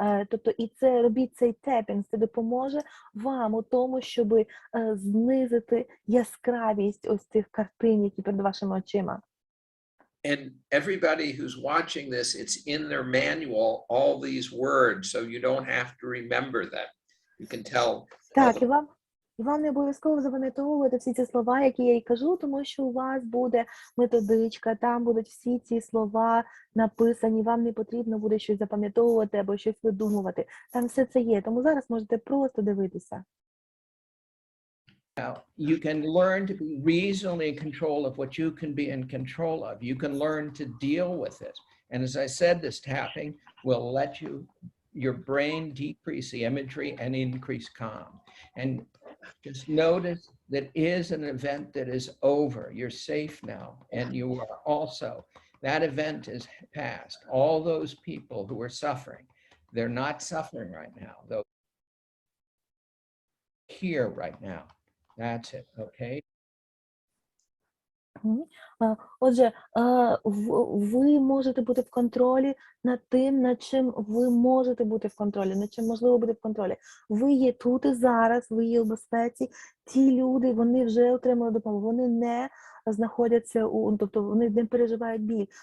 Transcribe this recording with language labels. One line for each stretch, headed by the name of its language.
Ukrainian: Тобто і це робіть цей тепінг, це допоможе вам у тому, щоб знизити яскравість ось цих картин, які перед вашими очима.
English: And everybody who's watching this, it's in their manual, all these words, so you don't have to remember them. You can tell.
Ukrainian: Так, і вам не обов'язково запам'ятовувати всі ці слова, які я й кажу, тому що у вас буде методичка, там будуть всі ці слова написані, вам не потрібно буде щось запам'ятовувати або щось видумувати. Там все це є, тому зараз можете просто дивитися.
English: Now, you can learn to be reasonably in control of what you can be in control of. You can learn to deal with it. And as I said, this tapping will let your brain decrease the imagery and increase calm. And just notice that is an event that is over. You're safe now. And you are also, that event is past. All those people who are suffering, they're not suffering right now, though here right now. That's it, okay?
Ukrainian: Отже, ви можете бути в контролі над тим, над чим ви можете бути в контролі, над чим можливо бути в контролі. Ви є тут і зараз, ви є у безпеці. Ті люди, вони вже отримали допомогу, вони не знаходяться, тобто вони не переживають біль.